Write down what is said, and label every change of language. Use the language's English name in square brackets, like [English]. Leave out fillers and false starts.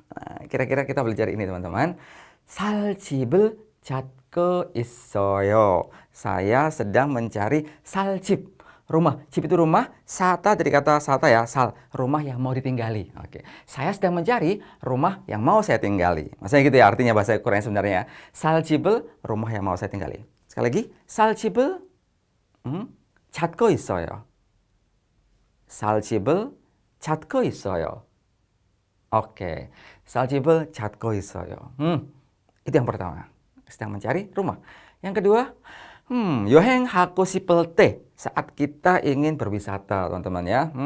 [Indonesian] Nah, kira-kira kita belajar ini teman-teman. [Korean] 살집을 찾고 있어요. [Indonesian] Saya sedang mencari sal집. Rumah, 집 itu rumah, sata dari kata sata ya, sal, rumah yang mau ditinggali. Oke, saya sedang mencari rumah yang mau saya tinggali. Maksudnya gitu ya, artinya bahasa Korea sebenarnya. 살집을, rumah yang mau saya tinggali. Sekali lagi, [Korean] 살집을 찾고 있어요. 살집을 찾고 있어요. Oke, 살집을 찾고 있어요. [Indonesian] Itu yang pertama, sedang mencari rumah. Yang kedua, [Korean] 여행하고 싶을 때, [Indonesian] saat kita ingin berwisata, teman-teman ya.